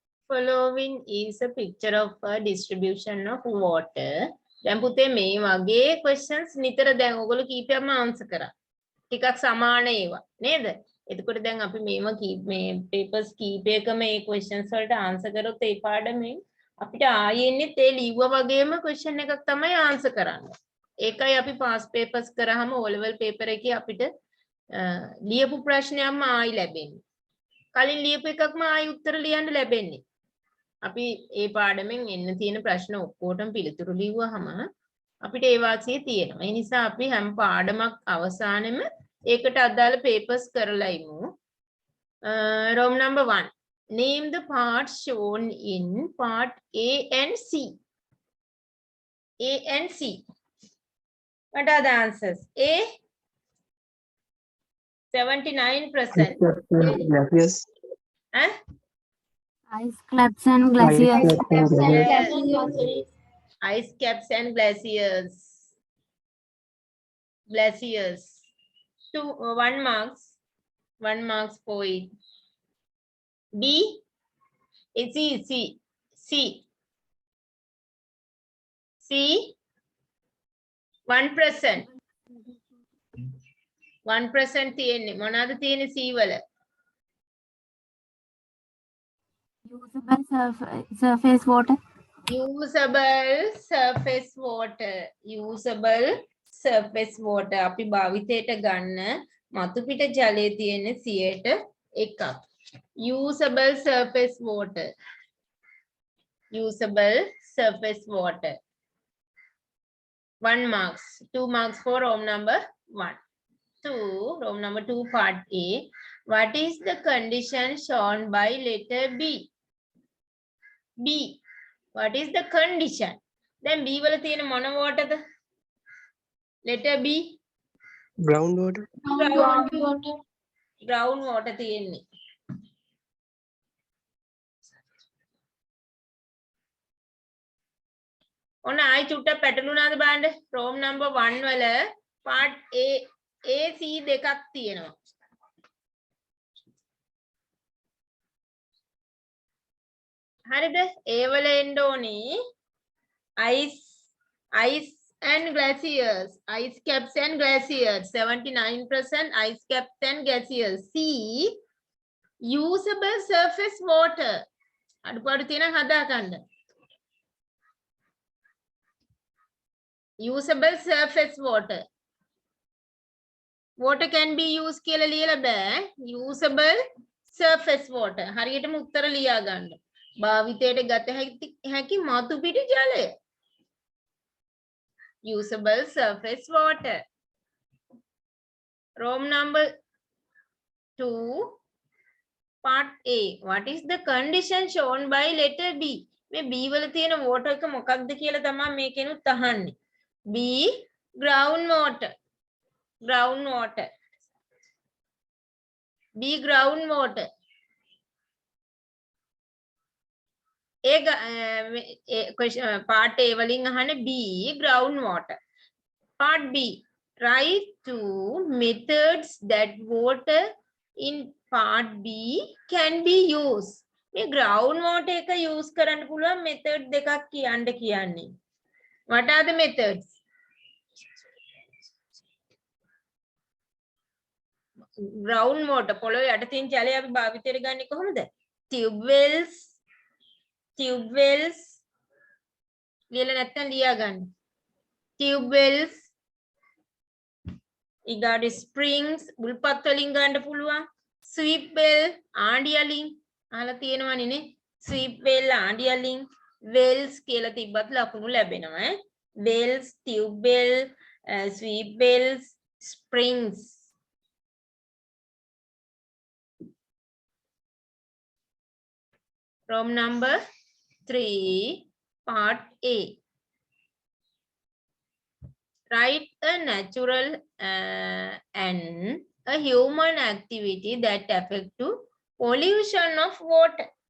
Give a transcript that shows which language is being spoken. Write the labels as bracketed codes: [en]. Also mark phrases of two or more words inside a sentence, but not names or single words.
[en] Following is a picture of a distribution of water. [si] දැන් පුතේ මේ වගේ questions නිතර දැන් ඔයගොල්ලෝ කීපයක්ම answer කරා. ටිකක් සමාන ඒවා නේද? එතකොට දැන් අපි මේව මේ papers කීපයකම මේ questions වලට answer කරොත් ඒ පාඩමෙන් අපිට ආයෙන්නේ ඒ ලිව්වා වගේම question එකක් තමයි answer කරන්න. ඒකයි අපි [en] past papers [si] කරාම [en] O level paper [si] එකේ අපිට ලියපු ප්‍රශ්නයක්ම ආයි ලැබෙන්නේ. කලින් ලියපු එකක්ම ආයි උත්තර ලියන්න ලැබෙන්නේ. අපි ඒ පාඩමෙන් එන්න තියෙන ප්‍රශ්න ඔක්කොටම පිළිතුරු ලිව්වහම අපිට ඒ වාසිය තියෙනවා. ඒ නිසා අපි හැම පාඩමක් අවසානෙම ඒකට අදාළ papers කරලා ඉමු. [en] Room number 1. Name the parts shown in part A and C. A and C. What are the answers? A 79%. Yes. Huh? Ice caps and glaciers. Ice caps and glaciers. Glaciers. 1 marks. 1 marks for it. B. It's C. C. C. [si] 1%. 1% තියෙන්නේ. මොනවාද තියෙන්නේ C වල? [en] Usable surface water. Usable surface water. Usable surface water. [si] අපි භාවිතයට ගන්න මතු පිට ජලයේ තියෙන 100%. [en] Usable surface water. Usable surface water. 1 marks. 2 marks for room number 1. 2. Room number 2 part A. What is the condition shown by letter B? B. What is the condition? [si] Then B වල තියෙන මොන waterද? [en] Letter B. Ground water. Ground water [si] තියෙන්නේ. ඔන්න ආයි චුට්ටක් පැටලුණාද බලන්න. [en] room number 1 [si] වල [en] part A C [si] දෙකක් තියෙනවා. හරිද? ඒ වල එන්න ඕනේ [en] ice and glaciers, ice caps and glaciers. 79% ice caps and glaciers. C. Usable surface water. [si] අඩුපාඩු තියෙනවා හදා ගන්න. [en] Usable surface water. Water can be used [si] කියලා ලියලා බෑ. [en] Usable surface water. [si] හරියටම උත්තර ලියා ගන්න. භාවිතයට ගත හැකි මතු පිටි ජලය. [en] Usable surface water. Room number 2 part A. What is the condition shown by letter B? [si] මේ B වල තියෙන water එක මොකක්ද කියලා තමයි මේකෙනුත් අහන්නේ. [en] B. Ground water. Ground water. B. Ground water. Part A [si] වලින් අහන්නේ [en] B. Ground water. Part B. Write 2 methods that water in part B can be used. [si] මේ [en] ground water [si] එක use කරන්න පුළුවන් method දෙකක් කියන්න කියන්නේ. [en] What are the methods? Ground water [si] පොළොවේ යට තියෙන ජලය අපි භාවිතයට ගන්නේ කොහොමද? [en] Tube wells [si] ලියලා නැත්නම් ලියා ගන්න. [en] Tube wells [si] ඊගාට springs බුල්පත් වලින් ගන්න පුළුවන්. [en] Sweep well [si] ආණ්ඩි වලින් අහලා තියෙනවනේ නේ. [en] Sweep well [si] ආණ්ඩි වලින්. wells කියලා තිබ්බත් ලකුණු ලැබෙනවා ඈ. [en] wells, tube well, sweep wells, springs. Room number 3 part A. Write a natural and a human activity that affect to pollution of water.